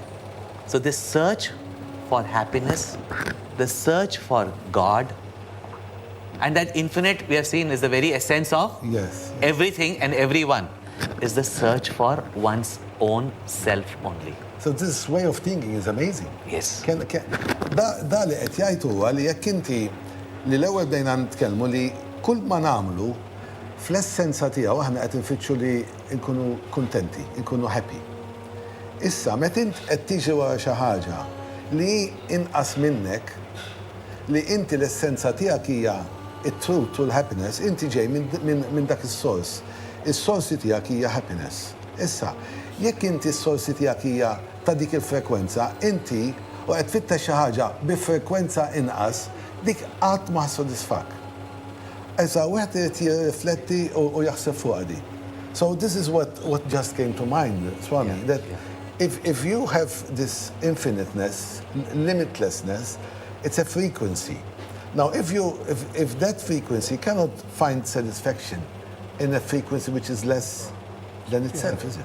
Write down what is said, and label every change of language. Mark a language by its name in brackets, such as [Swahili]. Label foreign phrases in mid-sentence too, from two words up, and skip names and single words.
[English] So this search for happiness, the search for God, and that infinite we have seen is the very essence of everything and everyone, is the search for one's own self only. So this way of thinking is amazing. Yes. [Maltese] Da li qed jgħid huwa li jekk inti li l-ewwel bdejna nitkellmu li kull ma nagħmlu fl-essenza tiegħu aħna qed infittxu li nkunu kuntenti, nkunu happy. Issa meta int qed tiġi wara xi ħaġa li inqas minnek, li inti l-essenza tiegħek hija it-truth u l-happiness, inti ġej minn dak is-sors. Is-sorsi tiegħek hija happiness. Issa, jekk inti s-sorsi tiegħek hija ta' dik il-frekwenza, inti u qed tfittex xi ħaġa bi frekwenza inqas, dik qatt ma ħassodisfak. Issa wieħed irid jirrifletti u jaħseb fuqha di. [English] So this is what just came to mind, Swami, that if you have this infiniteness, limitlessness, it's a frequency. Now, if that frequency cannot find satisfaction in a frequency which is less than itself, is it?